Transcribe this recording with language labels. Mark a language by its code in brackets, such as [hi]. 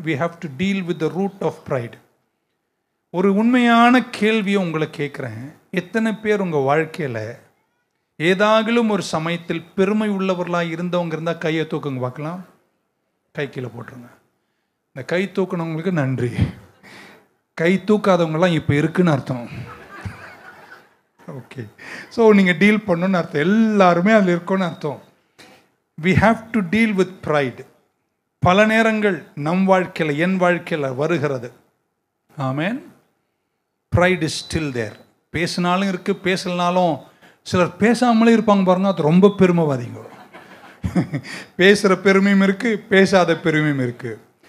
[en] we have to deal with the root of pride. [ta] ஒரு உண்மையான கேள்வியை உங்களை கேட்குறேன். எத்தனை பேர் உங்கள் வாழ்க்கையில் ஏதாகிலும் ஒரு சமயத்தில் பெருமை உள்ளவர்களாக இருந்தவங்க இருந்தால் கையை தூக்குங்க பார்க்கலாம். கை கீழே போட்டுருங்க. இந்த கை தூக்குனவங்களுக்கு நன்றி. கை தூக்காதவங்கலாம் இப்போ இருக்குன்னு அர்த்தம். ஓகே. ஸோ நீங்கள் டீல் பண்ணணும்னு அர்த்தம். எல்லாருமே அதில் இருக்குன்னு அர்த்தம். [en] we have to deal with pride. [ta] பல நேரங்கள் நம் வாழ்க்கையில், என் வாழ்க்கையில் வருகிறது. ஆமென். [en] pride is still there. [ta] பேசினாலும் இருக்கு, பேசலனாலும் சிலர் பேசாமலே இருப்பாங்க பாருங்க. அது ரொம்ப பெருமைவாதிங்க. பேசுகிற பெருமையும் இருக்கு, பேசாத பெருமையும் இருக்கு.